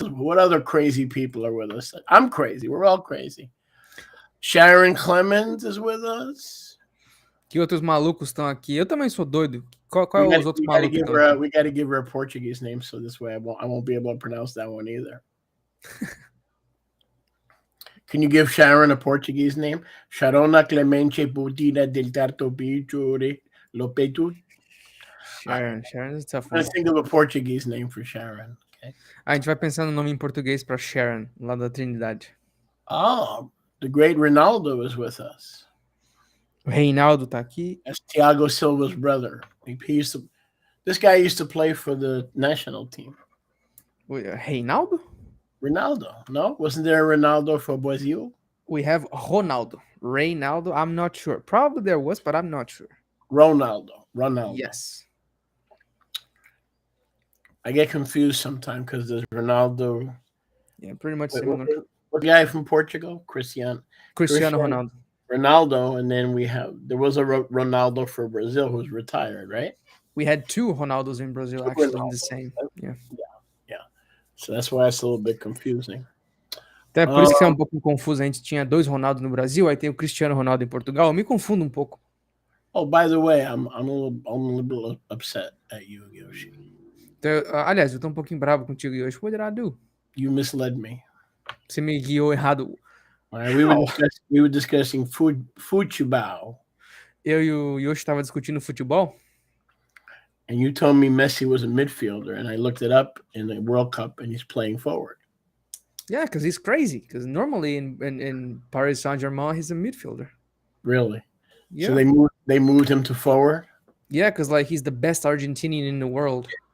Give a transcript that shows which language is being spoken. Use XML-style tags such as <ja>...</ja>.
<en>What other crazy people are with us? I'm crazy. We're all crazy. Sharon Clemens is with us.</en> <pt>Que outros malucos estão aqui? Eu também sou doido. Qual é os outros malucos que estão aqui?</pt> <en>We got to give her a Portuguese name, so this way I won't be able to pronounce that one either. Can you give Sharon a Portuguese name? Sharona Clemente Budina del Tarto Pichore Lopetu. Sharon is a tough one. Let's think of a Portuguese name for Sharon. Okay.</en> <pt>A gente vai pensar no nome em português pra Sharon, lá da Trindade.</pt> <en>Oh, the great Ronaldo is with us.</en> <pt>O Reinaldo tá aqui.</pt> <en>That's Thiago Silva's brother. This guy used to play for the national team. Reinaldo? Ronaldo, no? Wasn't there a Ronaldo for Brazil? We have Ronaldo. Reinaldo, I'm not sure. Probably there was, but I'm not sure. Ronaldo. Yes. I get confused sometimes because there's Ronaldo. Yeah, pretty much similar. What guy from Portugal? Cristiano Ronaldo. Ronaldo, and then there was a Ronaldo for Brazil who's retired, right? We had two Ronaldos in Brazil, actually, in the same. Yeah. So that's why it's a little bit confusing.</en> <pt>Até por isso que é um pouco confuso. A gente tinha dois Ronaldo no Brasil, aí tem o Cristiano Ronaldo em Portugal. Eu me confundo um pouco.</pt> <en>Oh, by the way, I'm a little upset at you, Yoshi.</en> <pt>Então, aliás, eu tô um pouquinho bravo contigo, Yoshi.</pt> <en>What did I do? You misled me.</en> <pt>Você me guiou errado.</pt> <en>We were discussing futebol.</en> <pt>Eu e o Yoshi estavam discutindo futebol.</pt> <en>And you told me Messi was a midfielder, and I looked it up in the World Cup, and he's playing forward. Yeah, because he's crazy. Because normally in Paris Saint-Germain, he's a midfielder. Really? Yeah. So they moved him to forward? Yeah, because like he's the best Argentinian in the world.</en>